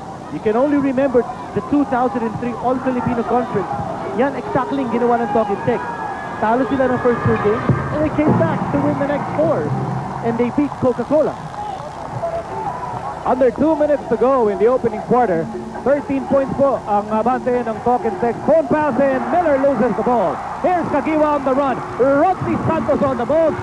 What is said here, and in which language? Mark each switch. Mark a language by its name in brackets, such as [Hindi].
[English] You can only remember the 2003 All-Filipino Conference. [Filipino] Yan exactly yung ginawa ng Talking Tex. Talo sila ng first 2 games [English] and they came back to win the next 4. And they beat Coca-Cola. Under 2 minutes to go in the opening quarter. [Filipino] 13 points po ang abante ng Talking Tex. [English] Phone pass and Miller loses the ball. Here's Kagiwa on the run. Rodney Santos on the ball.